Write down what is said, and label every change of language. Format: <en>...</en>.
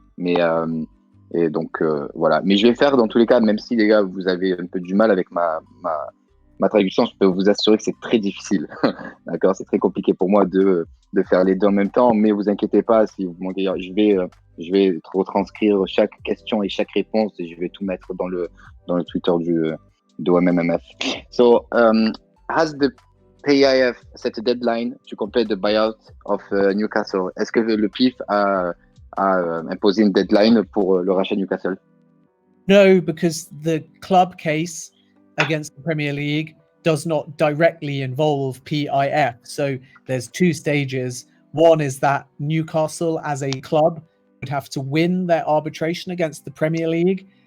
<fr>Mais et donc voilà. Mais je vais faire dans tous les cas, même si les gars vous avez un peu du mal avec ma traduction, je peux vous assurer que c'est très difficile. D'accord, c'est très compliqué pour moi de de faire les deux en même temps, mais vous inquiétez pas, si vous manquez, je vais retranscrire chaque question et chaque réponse et je vais tout mettre dans le Twitter de MMF.</fr> <en>So, has the PIF set a deadline to complete the buyout of Newcastle?</en> <fr>Est-ce que le PIF a imposé une deadline pour le rachat de Newcastle?</fr> <en>No, because the club case against the Premier League does not directly involve PIF. So there's two stages. One is that Newcastle as a club would have to win their arbitration against the Premier League.</en>